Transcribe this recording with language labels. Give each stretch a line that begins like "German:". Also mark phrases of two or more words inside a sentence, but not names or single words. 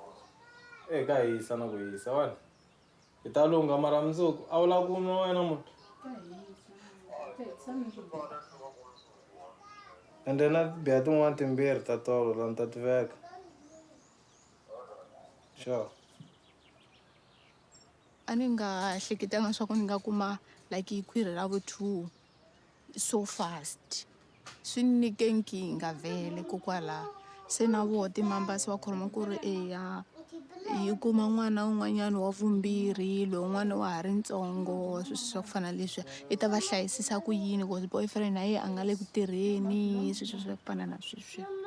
Tsonga: Ka hisa na ku hisa wani. Hi ta lunga mara mundzuku a wu lava ku nwa wena munhu.
English: And then I'd be, I don't want him beer at all, and that work. Sure.
Tsonga: A ni nga hleketanga swa ku ni nga kuma like hikwiri ra vu-2
English: so fast
Tsonga: swi ni nyike nkingha vhele kokwalaho se na voho timambasi va khoroma ku ri eya yi kuma n'wana wun'wanyana wa vumbirhi lowun'wana wa ha ri ntsongo sweswi swa ku fana leswiya i ta va hlayisisa ku yini
English: because boyfriend
Tsonga: na yena a nga le ku tirheni sweswi swa ku fana na sweswiya